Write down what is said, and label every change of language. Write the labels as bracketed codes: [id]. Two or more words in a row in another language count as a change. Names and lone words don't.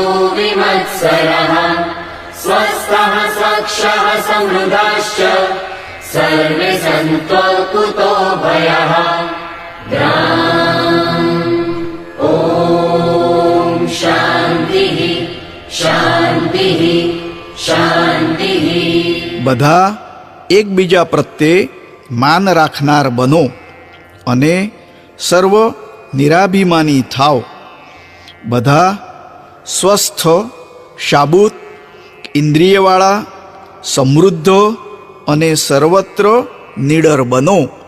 [sa] विमत्सरः स्वस्थः स्वक्षः समृद्धाश्च सर्वे सन्त्व कुतो भयः ॐ शान्तिः शान्तिः शान्तिः। [gu] બધા એકબીજા પ્રત્યે માન રાખનાર બનો અને સર્વ નિરાભિમાની થાવ. બધા સ્વસ્થ શાબૂત ઇન્દ્રિયવાળા સમૃદ્ધ અને સર્વત્ર નિડર બનો.